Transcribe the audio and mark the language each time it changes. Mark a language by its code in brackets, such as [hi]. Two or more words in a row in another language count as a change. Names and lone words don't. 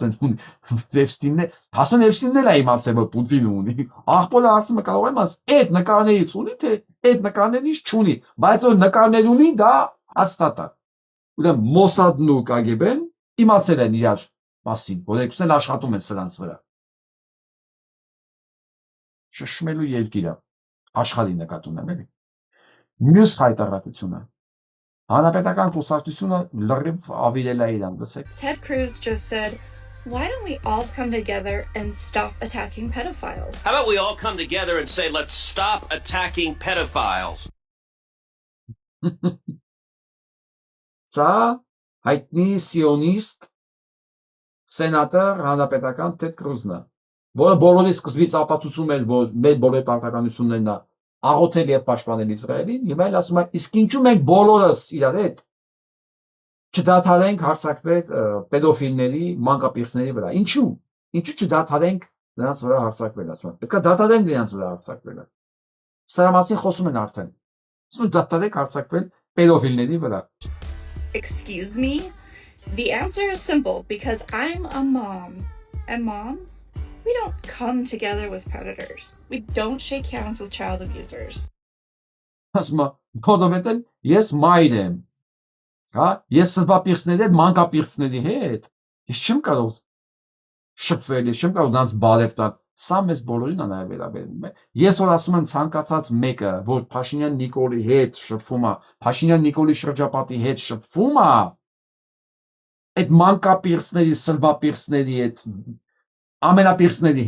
[hy] հասուն Էփստինն էլ է իմացել, որ Պուտինը ունի։ Աղբորը հարցնում է կարող եմ ասել, այդ նկարներից ունի, թե այդ նկարներից չունի, բայց որ նկարներ ունի, դա հաստատ է։ Ուրեմն Մոսադն ու KGB-ն իմացել են իրար մասին, որ երկուսն էլ աշխատում են սրանց վրա։ Շշմելու երկիր է, աշխարհի նկատ ունեմ, էլի։ Մյուս հայտարարությունը Հանրապետական կուսակցությունը լրիվ ավիրել է իրան, լսեք։ [en] Ted Cruz just said, why don't we all come together and stop attacking pedophiles? How about we all come together and say, let's stop attacking pedophiles? [hy] Սա հայտնի սիոնիստ սենատոր հանրապետական Թեդ Քրուզն է, որը բոլորի սկզբից ապացուցում էր, որ մեր բոլոր պարտականություններն է աղոթել եւ պաշտպանել Իսրայելին, եւ այլ ասում է, իսկ ինչու մենք բոլորս իրար հետ չդադարենք հարձակվել պեդոֆիլների, մանկապիղծների վրա։ Ինչու չդադարենք նրանց վրա հարձակվել, ասում է։ Պետք է դադարենք նրանց վրա հարձակվելը։ Սրա մասին խոսում են արդեն։ Ասում են դադարենք հարձակվել պեդոֆիլների վրա։ [en] Excuse me? The answer is simple because I'm a mom. And moms, we don't come together with predators. We don't shake hands with child abusers. [hy] Ասում է, որովհետև ես մայր եմ, հա, ես սրբապիղծների հետ, մանկապիղծների հետ, ես չեմ կարող շփվել, ես չեմ կարող նրանց բարև տալ, սա մեզ բոլորին է նաև վերաբերում է, ես որ ասում եմ ցանկացած մեկը, որ Փաշինյան Նիկոլի հետ շփվում է, Փաշինյան Նիկոլի շրջապատի հետ շփվում է, այդ մանկապիղծների, սրբապիղծների հետ, ամենապիղծների